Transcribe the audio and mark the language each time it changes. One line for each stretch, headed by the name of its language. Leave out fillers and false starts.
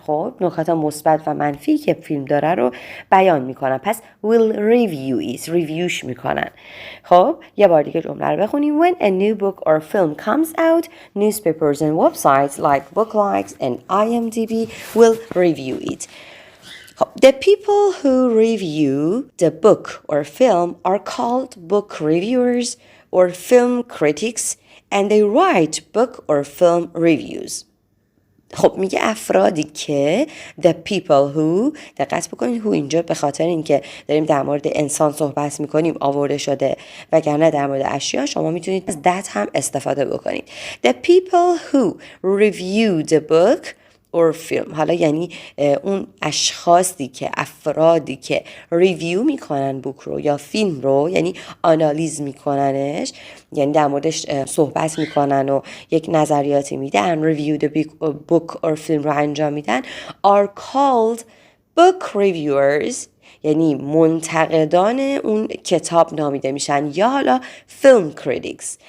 Persian: خب نکات مثبت و منفی که فیلم داره رو بیان میکنن، پس
English: will review it،
Persian: ریویوش میکنن. خب یه بار دیگه جمله رو بخونیم.
English: when a new book or film comes out, newspapers and websites like book likes and IMDb will review it. The people who review the book or film are called book reviewers or film critics and they write book or film reviews.
Persian: خب میگه افرادی که
English: the people who،
Persian: دقت بکنید who اینجا به خاطر اینکه داریم در مورد انسان صحبت میکنیم آورده شده، وگرنه در مورد اشیا شما میتونید از that هم استفاده بکنید.
English: The people who review the book or film،
Persian: حالا یعنی اون اشخاصی که افرادی که ریویو میکنن بوک رو یا فیلم رو، یعنی آنالیز میکننش، یعنی در موردش صحبت میکنن و یک نظریاتی میدن، ریویو
English: the book or film
Persian: رو انجام میدن،
English: are called book reviewers
Persian: یعنی منتقدان اون کتاب نامیده میشن، یا حالا فیلم کریتیکس.